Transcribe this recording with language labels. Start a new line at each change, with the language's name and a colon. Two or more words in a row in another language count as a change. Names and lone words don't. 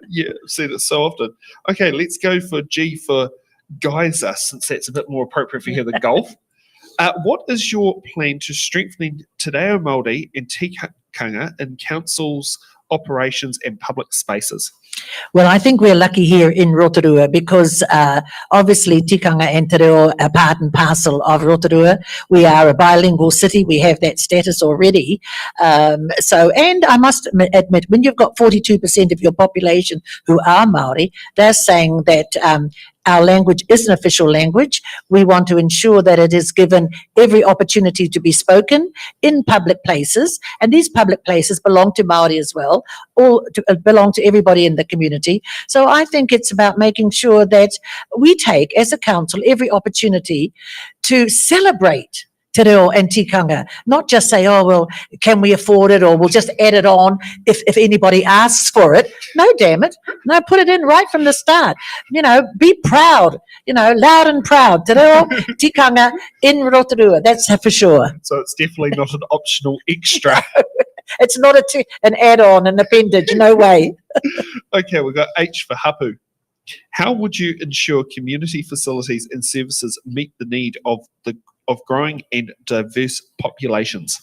English: Yeah, I've seen it so often. Okay, let's go for G for Geyser, since that's a bit more appropriate for here than golf. What is your plan to strengthen Te Reo Māori and tikanga in councils, operations and public spaces? Well, I think we're lucky here in Rotorua because obviously tikanga and te reo are part and parcel of Rotorua. We are a bilingual city. We have that status already. And I must admit, when you've got 42% of your population who are Māori, they're saying that our language is an official language. We want to ensure that it is given every opportunity to be spoken in public places, and these public places belong to Māori as well, belong to everybody in the community. So I think it's about making sure that we take, as a council, every opportunity to celebrate te reo and tikanga, not just say, oh, well, can we afford it, or we'll just add it on if anybody asks for it. No, damn it. No, put it in right from the start. Be proud, loud and proud. Te reo, tikanga in Rotorua, that's for sure. So it's definitely not an optional extra. It's not an add-on, an appendage, no way. Okay, we've got H for hapu. How would you ensure community facilities and services meet the need of growing and diverse populations?